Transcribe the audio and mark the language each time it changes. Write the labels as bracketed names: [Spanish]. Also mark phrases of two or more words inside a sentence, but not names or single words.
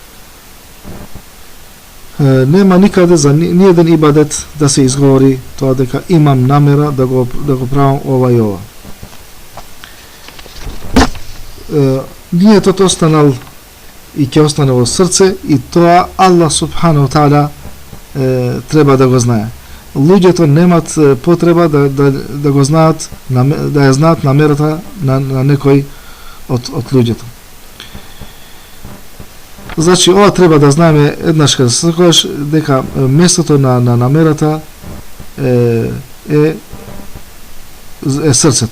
[Macedonian] Нема никаде за ниеден ибадет да се изговори тоа дека имам намера да го правам ова и ова. Ниетот останал и ќе остане во срце, и тоа [Arabic] الله سبحانه تعالى [Macedonian] треба да го знае. Луѓето немат потреба да го знаат, да ја знаат намерата на некој од луѓето. Значи, ова треба да знаеме еднаш кога секогаш дека местото на намерата е срцето.